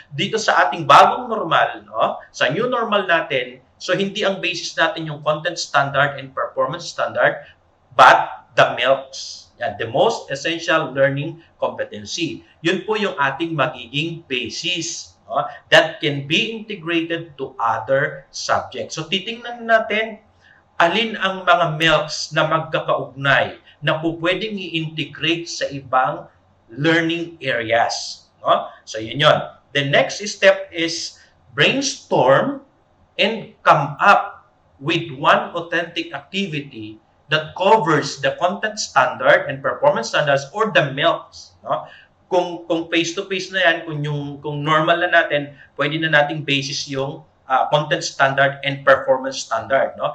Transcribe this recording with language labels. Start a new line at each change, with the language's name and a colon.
Filipino: Dito sa ating bagong normal, sa new normal natin, so hindi ang basis natin yung content standard and performance standard,
English: but the MELCs, the most essential learning competency.
Filipino: Yun po yung ating magiging basis
English: that can be integrated to other subjects.
Filipino: So titingnan natin alin ang mga MELCs na magkakaugnay na po pwedeng i-integrate sa ibang learning areas. So yun yun.
English: The next step is brainstorm and come up with one authentic activity that covers the content standard and performance standards or the MELCs.
Filipino: Kung face-to-face na yan, kung normal na natin, pwede na nating basis yung content standard and performance standard.